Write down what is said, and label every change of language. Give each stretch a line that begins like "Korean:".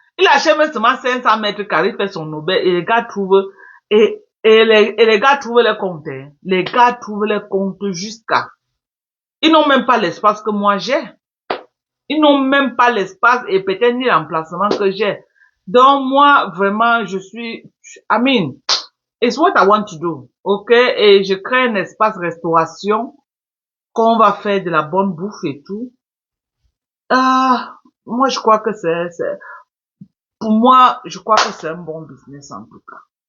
French: Il achète même seulement 500 mètres carrés, il fait son auberge, et les gars trouvent, et les gars trouvent les comptes, hein. Les gars trouvent les comptes jusqu'à. Ils n'ont même pas l'espace que moi j'ai. Ils n'ont même pas l'espace et peut-être ni l'emplacement que j'ai. Donc moi, vraiment, je suis,
English: I mean, it's what I want to do. Ok?
French: Et je crée un espace restauration qu'on va faire de la bonne bouffe et tout. Moi, je crois que pour moi, je crois que c'est un bon business en tout cas.